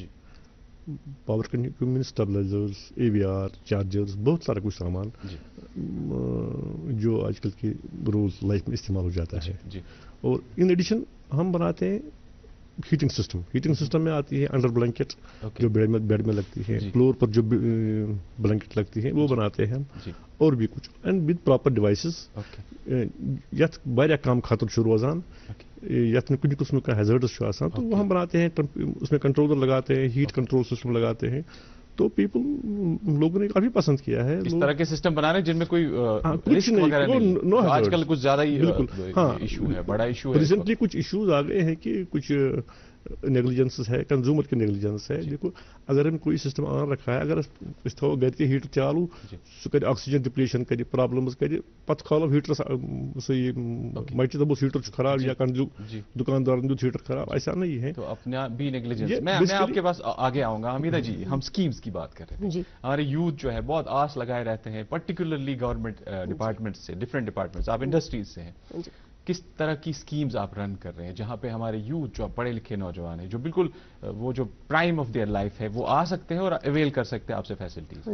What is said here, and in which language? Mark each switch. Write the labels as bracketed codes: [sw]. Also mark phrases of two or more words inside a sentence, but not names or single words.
[en] power conditioning equipment, [ur] اسٹیبلائزرز, اے وی آر, چارجرز, بہت سارا کچھ سامان جو آج کل کی روز لائف میں استعمال ہو جاتا ہے. جی, اور [en] in addition [ur] ہم بناتے ہیں [en] heating system. heating system [ur] میں آتی ہے [en] under blanket [ur] جو بیڈ میں لگتی ہے, فلور پر جو بلینکٹ لگتی ہے وہ بناتے ہیں ہم, اور بھی کچھ, [en] and with proper devices [ks] یتھ واریاہ کم خطر چھُ روزان, [ur] یتھ میں کچھ قسم کا ہیزرڈس آسان, تو وہ ہم بناتے ہیں. اس میں کنٹرولر لگاتے ہیں, [en] heat control system [ur] لگاتے ہیں. تو پیپل لوگوں نے کافی پسند کیا ہے اس طرح کے سسٹم بنا رہے ہیں جن میں کوئی رسک وغیرہ نہیں. آج کل کچھ زیادہ ہی ایشو ہے, بڑا ایشو ہے. ریسنٹلی کچھ ایشوز آ گئے ہیں کہ کچھ نیگلیجنس ہے, کنزیومر کی نیگلیجنس ہے. دیکھو اگر ہم کوئی سسٹم آن رکھا ہے, [ks] اگر اس تھو گھر کے ہیٹر چالو, سہ کر [en] oxygen depletion [ks] کر پرابلمز کر, پتہ کھالو ہیٹرس سہ مچہ دپوس ہیٹر خراب یا دکاندار دیت ہیٹر خراب, [ur] ایسا نہیں ہے. تو اپنا بھی نیگلیجنس. میں آپ کے پاس آگے آؤں گا. حمیدہ جی, ہم اسکیمز کی بات کر رہے ہیں. ہمارے یوتھ جو ہے بہت آس لگائے رہتے ہیں, پرٹیکولرلی [en] government department [ur] سے, [en] different departments, [ur] آپ انڈسٹریز سے ہیں. کس طرح کی اسکیمز آپ رن کر رہے ہیں جہاں پہ ہمارے یوتھ جو پڑھے لکھے نوجوان ہیں, جو بالکل وہ جو [en] prime of their life [ur] ہے, وہ آ سکتے ہیں اور اویل کر سکتے ہیں آپ سے فیسلٹیز؟